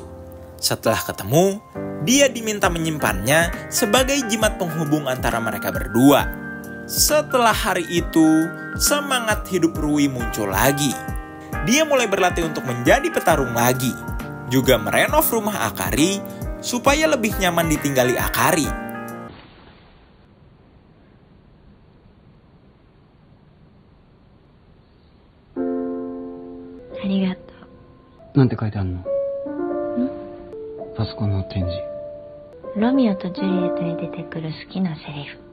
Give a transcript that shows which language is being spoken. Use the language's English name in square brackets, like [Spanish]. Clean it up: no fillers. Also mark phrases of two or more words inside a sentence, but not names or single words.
[Indonesian] Setelah ketemu, dia diminta menyimpannya sebagai jimat penghubung antara mereka berdua. Setelah hari itu, semangat hidup Rui muncul lagi. Dia mulai berlatih untuk menjadi petarung lagi. Juga merenov rumah Akari supaya lebih nyaman ditinggali Akari. [Japanese] ありがとう。なんて書いてあるの？パソコンの展示。ロミオとジュリエットに出てくる好きなセリフ。